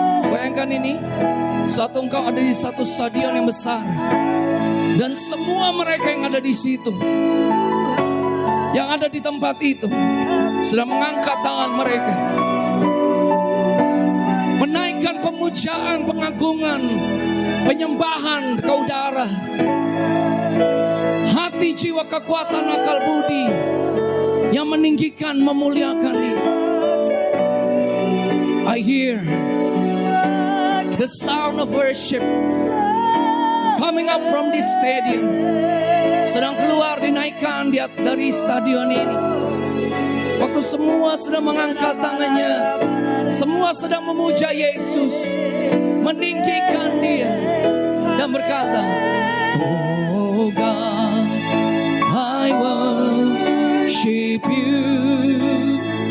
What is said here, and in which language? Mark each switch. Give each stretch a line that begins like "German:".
Indonesian: Bayangkan ini, saat engkau ada di satu stadion yang besar, dan semua mereka yang ada di situ, yang ada di tempat itu, sedang mengangkat tangan mereka, menaikkan pemujaan, pengagungan, penyembahan ke udara. Hati, jiwa, kekuatan, akal budi yang meninggikan, memuliakan Dia.
English: I hear the sound of worship coming up from this stadium.
Indonesian: Sedang keluar, dinaikkan dari stadion ini. Waktu semua sedang mengangkat tangannya, semua sedang memuja Yesus, meninggikan Dia dan berkata,
English: Oh God, I worship you.